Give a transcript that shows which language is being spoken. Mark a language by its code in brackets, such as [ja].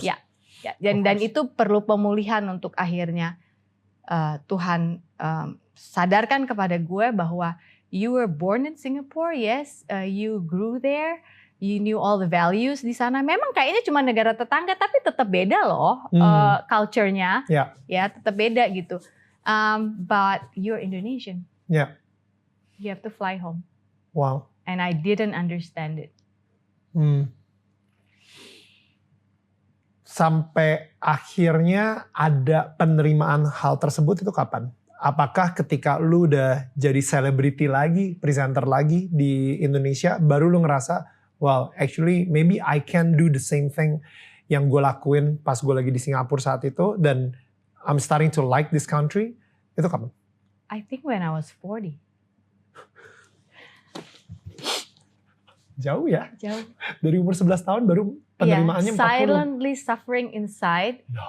[id] Ya. Dan itu perlu pemulihan untuk akhirnya Tuhan sadarkan kepada gue bahwa [en] you were born in Singapore, yes, you grew there, you knew all the values [id] di sana. Memang kayaknya cuma negara tetangga, tapi tetap beda loh culture-nya, ya tetap beda gitu. [en] But you're Indonesian, you have to fly home. Wow. And I didn't understand it. [id] Sampai akhirnya ada penerimaan hal tersebut itu kapan? Apakah ketika lu udah jadi selebriti lagi, presenter lagi di Indonesia, baru lu ngerasa, [en] well actually maybe I can do the same thing [id] yang gue lakuin pas gue lagi di Singapura saat itu, dan [en] I'm starting to like this country, [id] itu kapan? [en] I think when I was 40. [id] Jauh ya? Jauh. Dari umur 11 tahun baru penerimaannya 40. [en] Silently suffering inside.